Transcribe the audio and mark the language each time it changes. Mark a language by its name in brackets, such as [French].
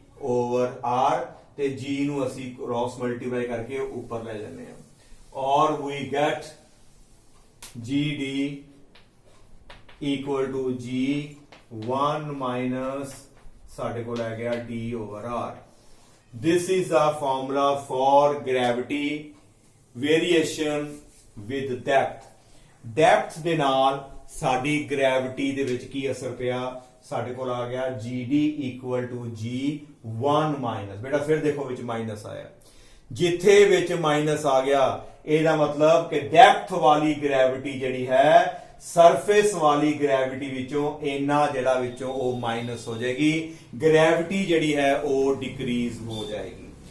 [Punjabi] over r ਤੇ G ਨੂੰ ਅਸੀਂ ਕ੍ਰੋਸ ਮਲਟੀਪਲਾਈ ਕਰਕੇ ਉੱਪਰ ਲੈ ਜਾਂਦੇ ਹਾਂ ਔਰ [English] we get GD equal to G 1 [Punjabi] minus ਸਾਡੇ ਕੋਲ ਆ ਗਿਆ d over r। [English] this is the formula for gravity variation with depth। [Punjabi] Depth ਦੇ ਨਾਲ ਸਾਡੀ ਗ੍ਰੈਵਿਟੀ ਦੇ ਵਿੱਚ ਕੀ ਅਸਰ ਪਿਆ, ਸਾਡੇ ਕੋਲ ਆ ਗਿਆ GD equal to G 1 minus, ਬੇਟਾ ਫਿਰ ਦੇਖੋ ਵਿੱਚ ਮਾਈਨਸ ਆਇਆ, ਜਿੱਥੇ ਵਿੱਚ ਮਾਈਨਸ ਆ ਗਿਆ ਇਹਦਾ ਮਤਲਬ ਕਿ ਡੈਪਥ ਵਾਲੀ ਗ੍ਰੈਵਿਟੀ ਜਿਹੜੀ ਹੈ ਸਰਫੇਸ ਵਾਲੀ ਗ੍ਰੈਵਿਟੀ ਵਿੱਚੋਂ ਇੰਨਾ ਜਿਹੜਾ ਵਿੱਚੋਂ ਉਹ ਮਾਈਨਸ ਹੋ ਜਾਏਗੀ, ਗ੍ਰੈਵਿਟੀ ਜਿਹੜੀ ਹੈ ਉਹ ਡਿਕਰੀਜ਼ ਹੋ ਜਾਏਗੀ।